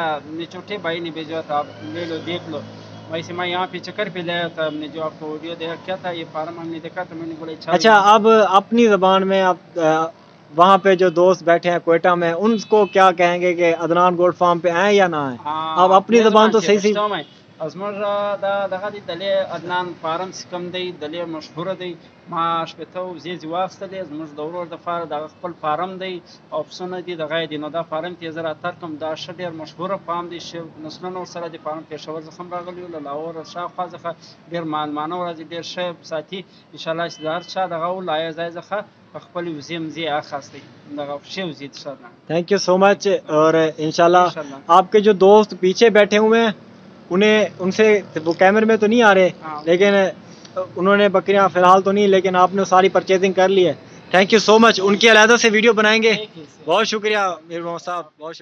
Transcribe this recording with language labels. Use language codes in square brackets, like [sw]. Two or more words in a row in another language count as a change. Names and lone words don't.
[ur] میرے چھوٹے بھائی نے بھیجا تھا، آپ لے لو دیکھ لو۔ ویسے میں یہاں پہ چکر پہ لایا تھا، ہم نے جو آپ کو ویڈیو دیکھا کیا تھا، یہ فارم ہم نے دیکھا تو میں نے بولا اچھا، اب اپنی زبان میں آپ وہاں پہ جو دوست بیٹھے ہیں کوئٹہ میں، ان کو کیا کہیں گے کہ عدنان گوٹ فارم پہ آئے یا نہ آئے? آپ اپنی زبان تو صحیح [ps] زموږ دغه دی دلې عدنان فارم چې کوم دی دلې مشهوره دی. ما شپېته وزې واخیستلې، زموږ د ورور دپاره دغه خپل فارم دی او پسونه دي دغه دی. نو دا فارم ته یې زه راتګ کوم، دا ښه ډېر مشهوره فارم دی، ښه نسلونه ورسره دی. فارم پېښور څخه هم راغلي یو، له لاهور شاوخوا څخه ډېر مهمانه ورځي، ډېر ښه ساتي. انشاءالله چې د هر چا دغه ولایه ځای څخه خپل وزې مزې اخیستی، دغه ښې وزې دي سره. [en] Thank you so much. [ur] اور انشاءاللہ آپ کے جو دوست پیچھے بیٹھے ہوئے ہیں ان سے وہ کیمرے میں تو نہیں آ رہے، لیکن انہوں نے بکریاں فی الحال تو نہیں، لیکن آپ نے ساری پرچیزنگ کر لی ہے. [en] Thank you so much. [ur] ان کی علیحدہ سے ویڈیو بنائیں گے. بہت شکریہ میر محمد صاحب، بہت شکریہ.